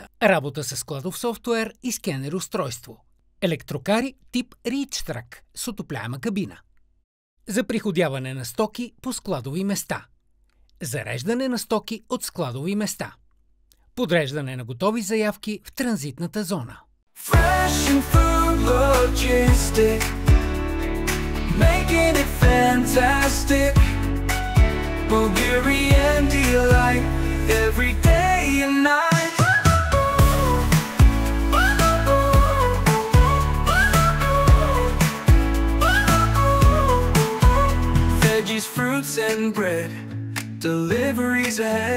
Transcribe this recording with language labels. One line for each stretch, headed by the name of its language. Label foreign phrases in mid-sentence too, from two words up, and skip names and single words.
Bulgarian: Работа с складов софтуер и скенер устройство. Електрокари тип ReachTrack с отопляема кабина. За приходяване на стоки по складови места. Зареждане на стоки от складови места. Подреждане на готови заявки в транзитната зона.
English: Fresh and Food Logistic, making it fantastic. Bulgarian delight every day and night. Veggies, fruits and bread, deliveries ahead.